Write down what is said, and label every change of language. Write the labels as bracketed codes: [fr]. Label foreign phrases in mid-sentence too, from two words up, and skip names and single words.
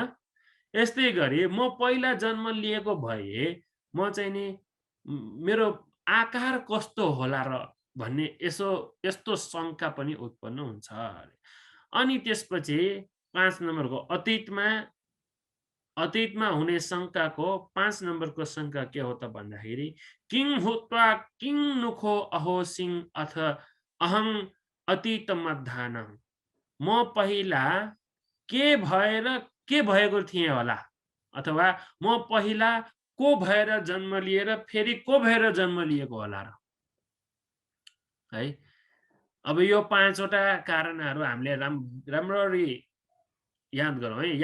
[ne] यस्तै गरी म पहिला जन्म लिएको भए म चाहिँ नि मेरो आकार कस्तो होला र भन्ने यस्तो शङ्का पनि उत्पन्न हुन्छ अरे। अनि त्यसपछि 5 नम्बरको अतीतमा हुने शङ्काको 5 नम्बरको शङ्का के हो त भन्दाखेरि [pi] किं हुत्वा किं नुखो अहोसिं अथ अहं अतीतमध्याह्नम्। [ne] म पहिला के भएको थिएँ होला, अथवा म पहिला को भएर जन्म लिएर फेरि को भएर जन्म लिएको होला र, है? अब यो 5 वटा कारणहरू हामीले राम्ररी याद गरौँ है।